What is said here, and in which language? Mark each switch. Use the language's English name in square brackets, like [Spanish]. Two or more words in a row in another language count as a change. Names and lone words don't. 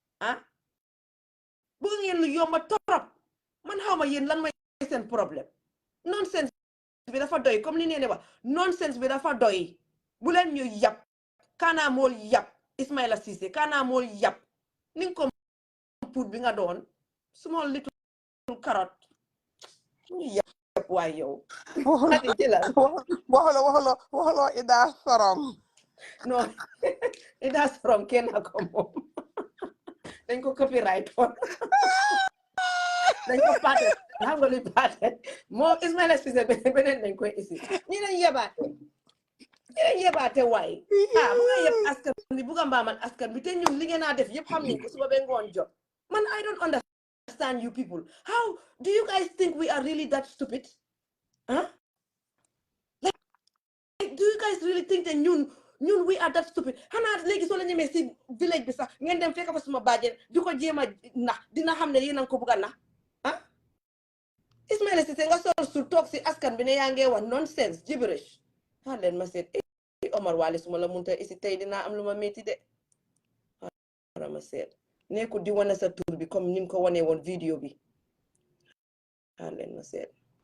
[Wolof] bugga ngeen lu yomba torop man xawma yéen lan mooy seen problème nonsense bi dafa doy comme ni nee wax nonsense bi dafa doy bu leen ñu yab kana mool yab Ismaila Ceesay kana mool yab ni nga ko puut bi nga doon [English] small little carrot [Wolof] ñu yab waay yow waxlo Ida Sorom non Ida Sorom kenn ko moom dañ ko [English] copyright on [Wolof] dañ ko paate xam nga luy paate moom Ismaila Ceesay beneen dañ koy isi ñi lañ yebaate waay bu nga yeb askan bi bu nga mbaamal askan bi te ñun li ngeen a def yëpp xam nañ ko suba ba ngoon jot man [English] I don't understand you people how do you guys think we are really that stupid like do you guys really think that [Wolof] ñun ñun [English] we are that stupid [Wolof] xanaa léegi soo la ñemee si village bi sax ngeen dem fekk fa suma bàjjen di ko jéem a nax dina xam ne yéen a ko bugg a nax ah Ismaila Ceesay nga sol su toog si askan bi ne yaa ngee wax [English] nonsense gibberish [Wolof] xaar leen ma seet Omar Wali suma la munta isi tey dinaa am lu ma métti de xaaral ma seet nekkul di wane sa tur bi comme ni mu ko wanee woon vidéo bi xaar leen ma seet